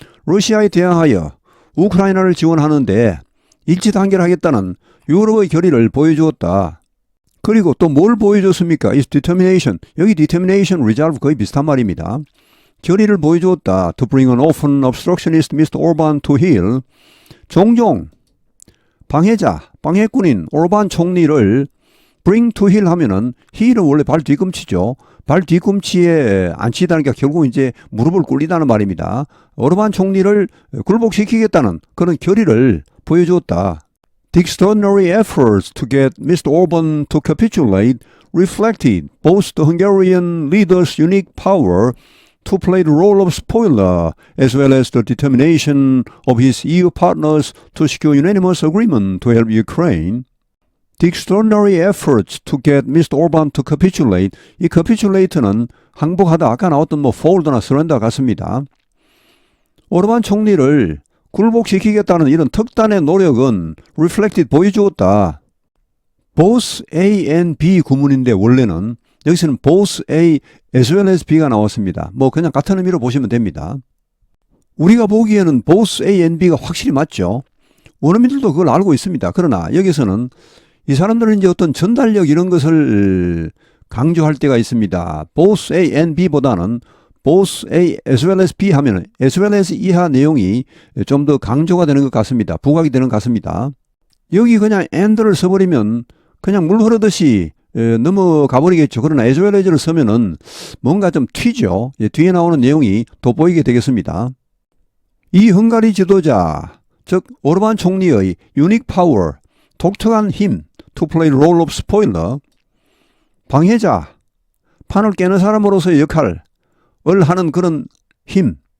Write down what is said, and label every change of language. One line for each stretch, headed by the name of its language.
Korean: 러시아에 대항하여 우크라이나를 지원하는데 일치 단결하겠다는 유럽의 결의를 보여주었다. 그리고 또 뭘 보여줬습니까?
English: Is determination.
Korean: 여기 determination, resolve 거의 비슷한 말입니다. 결의를 보여주었다.
English: To bring an often obstructionist Mr. Orban to heel.
Korean: 종종 방해자, 방해꾼인 오르반 총리를
English: bring to heel
Korean: 하면은 heel은 원래 발 뒤꿈치죠. 발 뒤꿈치에 앉히다니까 결국 이제 무릎을 꿇리다는 말입니다. 오르반 총리를 굴복시키겠다는 그런 결의를 보여주었다.
English: The extraordinary efforts to get Mr. Orban to capitulate reflected both the Hungarian leader's unique power to play the role of spoiler as well as the determination of his EU partners to secure unanimous agreement to help Ukraine. The extraordinary efforts to get Mr. Orban to capitulate.
Korean: 이 capitulate는 항복하다 아까 나왔던 뭐 fold나 surrender 같습니다. 오르반 총리를 굴복시키겠다는 이런 특단의 노력은 reflected 보여주었다. both A and B 구문인데 원래는 여기서는 both A as well as B가 나왔습니다. 뭐 그냥 같은 의미로 보시면 됩니다. 우리가 보기에는 both A and B가 확실히 맞죠. 원어민들도 그걸 알고 있습니다. 그러나 여기서는 이 사람들은 이제 어떤 전달력 이런 것을 강조할 때가 있습니다. both A and B보다는 both A as well as B 하면 as well as 이하 내용이 좀 더 강조가 되는 것 같습니다. 부각이 되는 것 같습니다. 여기 그냥 and를 써버리면 그냥 물 흐르듯이 넘어가 버리겠죠. 그러나 as well as를 쓰면은 뭔가 좀 튀죠. 뒤에 나오는 내용이 돋보이게 되겠습니다. 이 헝가리 지도자, 즉 오르반 총리의
English: unique power,
Korean: 독특한 힘,
English: to play the role of spoiler,
Korean: 방해자, 판을 깨는 사람으로서의 역할을 하는 그런 힘.